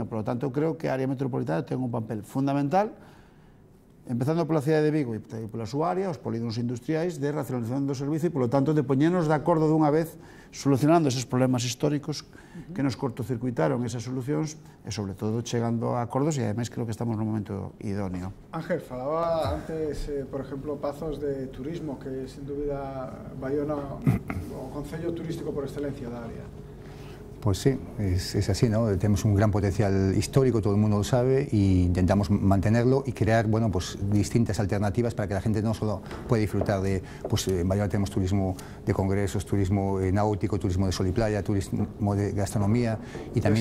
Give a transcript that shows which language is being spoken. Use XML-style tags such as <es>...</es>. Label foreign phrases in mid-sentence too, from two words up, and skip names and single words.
<gl>E, polo tanto, creo que a área metropolitana ten un papel fundamental, empezando pola cidade de Vigo e pola súa área, os polígonos industriais, de racionalización do servicio e, polo tanto, de poñernos de acordo dunha vez solucionando eses problemas históricos que nos cortocircuitaron esas solucións e, sobre todo, chegando a acordos, e, ademais, creo que estamos nun momento idóneo. Ángel, falaba antes, por exemplo, Pazos de turismo, que, sin dúbida, Bayona o concello turístico por excelencia da área.</gl> <es>Pues sí, es así, ¿no? Tenemos un gran potencial histórico, todo el mundo lo sabe, e intentamos mantenerlo y crear, bueno, pues distintas alternativas para que la gente no solo pueda disfrutar de, pues en Bayona tenemos turismo de congresos, turismo náutico, turismo de sol y playa, turismo de gastronomía y también</es>